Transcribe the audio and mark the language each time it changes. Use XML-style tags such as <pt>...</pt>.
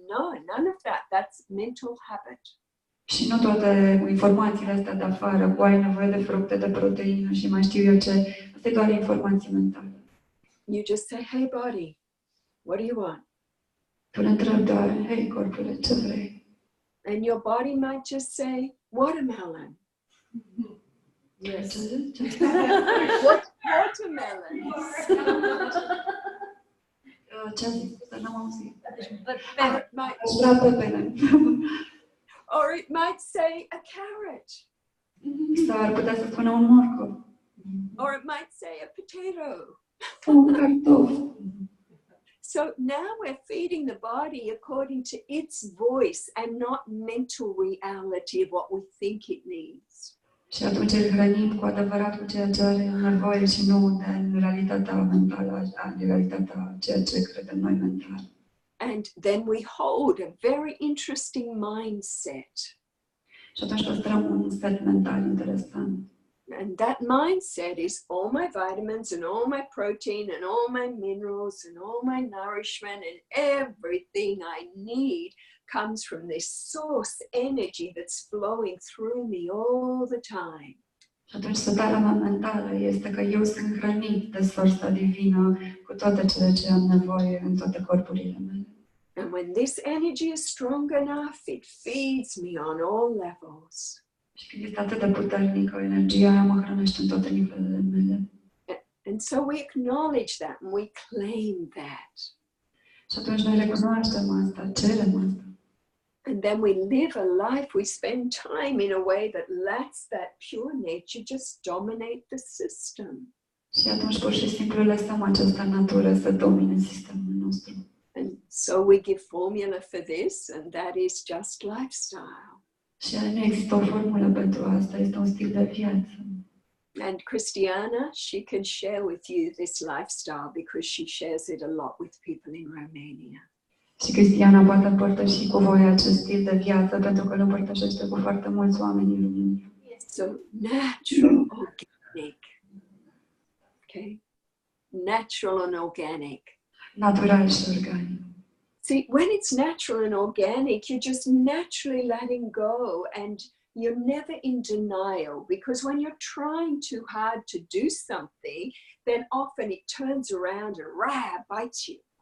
<en>No, none of that. That's mental habit.</en> <ro>Și nu toate informațiile astea de afară, cu ai nevoie de fructe, de proteină și mai știu eu ce, asta e doar informații mentale.</ro> <en>You just say, hey body, what do you want?</en> <ro>Tu le întrebi doar, hei corpule, ce vrei?</ro> <en>And your body might just say, watermelon. Yes. Watermelon.</en> <ro>Ce-a zis? Să n-am auzit. Aș vrea pepene.</ro> <en>Or it might say a carrot.</en> <ro>Sau ar putea să spună un morcov.</ro> <en>Or it might say a potato.</en> <ro>Un cartof.</ro> <en>So now we're feeding the body according to its voice and not mental reality of what we think it needs.</en> <ro>Și atunci îl hrănim cu adevărat cu ceea ce are nevoie și nu de realitatea mentală, de realitatea ceea ce credem noi mental.</ro> <en>And then we hold a very interesting mindset.</en> <ro>Și atunci păstrăm un set mental interesant.</ro> <en>And that mindset is all my vitamins and all my protein and all my minerals and all my nourishment and everything I need comes from this source energy that's flowing through me all the time.</en> <ro>Și atunci starea mea mentală este că eu sunt hrănit de sursa divină cu toate cele ce am nevoie în toate corpurile mele.</ro> <en>And when this energy is strong enough, it feeds me on all levels.</en> <ro>Și când este atât de puternică, energia aia mă hrănește în toate nivelele mele.</ro> <en>And so we acknowledge that and we claim that.</en> <ro>Și atunci noi recunoaștem asta, cerem asta.</ro> <en>And then we live a life, we spend time in a way that lets that pure nature just dominate the system.</en> <ro>Și atunci pur și simplu lăsăm această natură să domine sistemul nostru.</ro> <en>And so we give formula for this, and that is just lifestyle.</en> <ro>Și nu există o formulă pentru asta, este un stil de viață.</ro> <en>And CRISTIANA, she can share with you this lifestyle because she shares it a lot with people in Romania.</en> <ro>Și CRISTIANA poate împărtăși cu voi acest stil de viață pentru că îl împărtășește cu foarte mulți oameni în România.</ro> <en>So natural, organic. Okay? Natural and organic.</en> <ro>Natural și organic.</ro> <en>See, when it's natural and organic, you're just naturally letting go and you're never in denial, because when you're trying too hard to do something, then often it turns around and bites you.</en>